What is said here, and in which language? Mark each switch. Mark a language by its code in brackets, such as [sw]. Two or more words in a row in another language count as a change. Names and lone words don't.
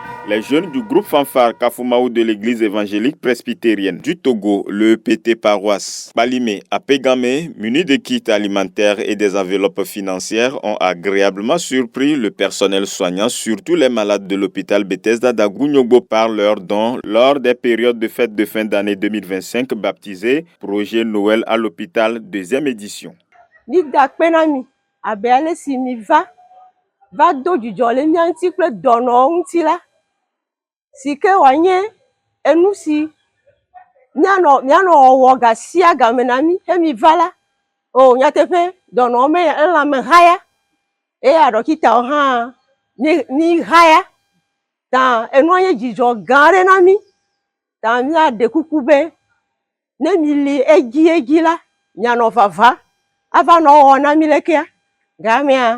[fr] Les jeunes du groupe fanfare Kafumaou de l'église évangélique presbytérienne du Togo, le EPT paroisse Balimé à Pégamé, munis de kits alimentaires et des enveloppes financières, ont agréablement surpris le personnel soignant, surtout les malades de l'hôpital Bethesda d'Agounyogo par leurs dons lors des périodes de fête de fin d'année 2025 baptisé Projet Noël à l'hôpital, deuxième édition. [ee] Va do dzidzɔ le mía ŋuti kple dɔnɔwo ŋuti la, si ke wòanye enu si míanɔ wɔwɔ gasia game na mí hemi va la, o nyateƒe dɔnɔwo me elãme haya, eye aɖɔkitawo hã mí haya, ta enua nye dzidzɔ gã aɖe na mí, ta míaɖe kuku be ne mi li edzi la, mianɔ vava, ava nɔ wɔwɔ na mí lekea, gamea.